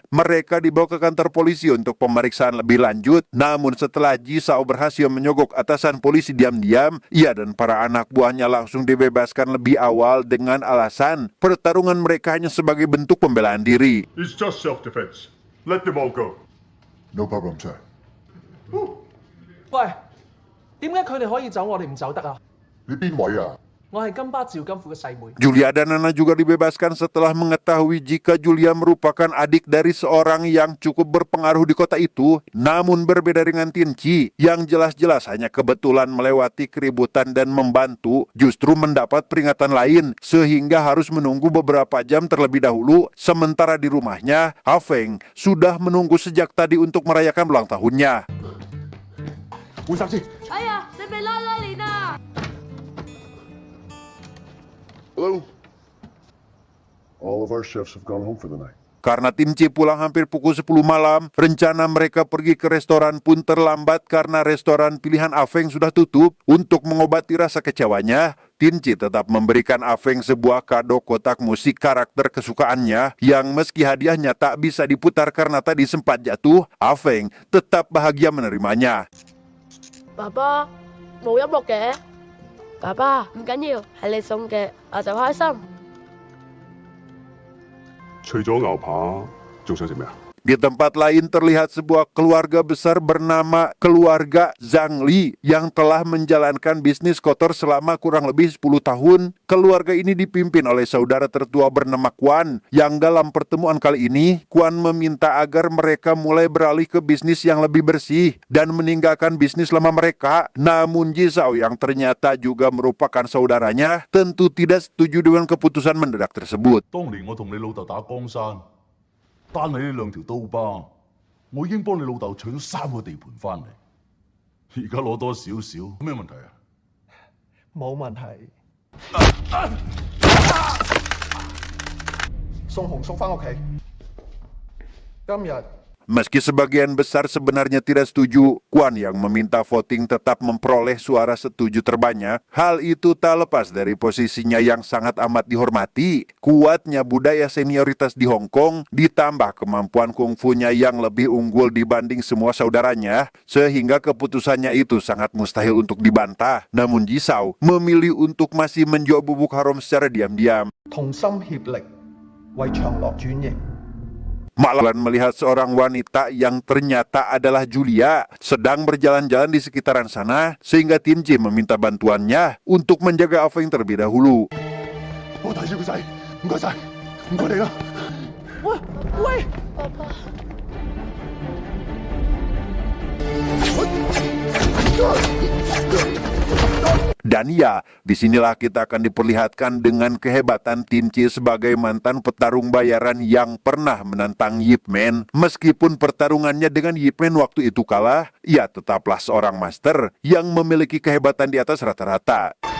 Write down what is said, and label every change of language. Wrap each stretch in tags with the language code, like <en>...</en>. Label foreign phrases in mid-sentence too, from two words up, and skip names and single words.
<id>Mereka dibawa ke kantor polisi untuk pemeriksaan lebih lanjut. Namun setelah Ji Sao berhasil menyogok atasan polisi diam-diam, ia dan para anak buahnya langsung dibebaskan lebih awal dengan alasan pertarungan mereka hanya sebagai bentuk pembelaan diri.</id> <en>It's just self-defense. Let them all go. No problem, sir。</en> <yue>喂，點解佢哋可以走，我哋唔走得啊？你邊位啊？我係金巴趙金富嘅細妹。</yue> <id>Julia dan Nana juga dibebaskan setelah mengetahui jika Julia merupakan adik dari seorang yang cukup berpengaruh di kota itu. Namun berbeda dengan Tinci, yang jelas-jelas hanya kebetulan melewati keributan dan membantu, justru mendapat peringatan lain sehingga harus menunggu beberapa jam terlebih dahulu. Sementara di rumahnya, Afeng sudah menunggu sejak tadi untuk merayakan ulang tahunnya.</id> <yue>換衫先。哎呀，你被拉拉鏈啊！</yue> <en>Hello? All of our chefs have gone home for the night.</en> <id>Karena Tinci pulang hampir pukul 10 malam, rencana mereka pergi ke restoran pun terlambat karena restoran pilihan Afeng sudah tutup. Untuk mengobati rasa kecewanya, Tinci tetap memberikan Afeng sebuah kado kotak musik karakter kesukaannya yang meski hadiahnya tak bisa diputar karena tadi sempat jatuh, Afeng tetap bahagia menerimanya.</id> <yue>爸爸冇音樂嘅，爸爸唔緊要，係你送嘅，我就開心。除咗牛扒，仲想食咩啊？</yue> <id>Di tempat lain terlihat sebuah keluarga besar bernama keluarga Zhang Li yang telah menjalankan bisnis kotor selama kurang lebih 10 tahun. Keluarga ini dipimpin oleh saudara tertua bernama Quan, yang dalam pertemuan kali ini, Quan meminta agar mereka mulai beralih ke bisnis yang lebih bersih dan meninggalkan bisnis lama mereka. Namun Jisao yang ternyata juga merupakan saudaranya tentu tidak setuju dengan keputusan mendadak tersebut.</id> <yue>當年我同你老豆打江山，單係呢兩條刀疤，我已經幫你老豆取咗3個地盤翻嚟，而家攞多少少，咩問題啊？冇問題。送紅叔翻屋企。今日</yue> <id>Meski sebagian besar sebenarnya tidak setuju, Quan yang meminta voting tetap memperoleh suara setuju terbanyak. Hal itu tak lepas dari posisinya yang sangat amat dihormati. Kuatnya budaya senioritas di Hong Kong, ditambah kemampuan kungfunya yang lebih unggul dibanding semua saudaranya, sehingga keputusannya itu sangat mustahil untuk dibantah. Namun Jisao memilih untuk masih menjual bubuk haram secara diam-diam.</id> <yue>同心協力，為長樂轉型。</yue> <id>Malah melihat seorang wanita yang ternyata adalah Julia sedang berjalan-jalan di sekitaran sana, sehingga Tinci meminta bantuannya untuk menjaga Afeng terlebih dahulu.</id> <yue>我睇住個仔，唔該晒，唔該你啦。喂喂，爸爸，</yue> <id>Dan ya, disinilah kita akan diperlihatkan dengan kehebatan Tinci sebagai mantan petarung bayaran yang pernah menantang Yip Man. Meskipun pertarungannya dengan Yip Man waktu itu kalah, ia tetaplah seorang master yang memiliki kehebatan di atas rata-rata.</id>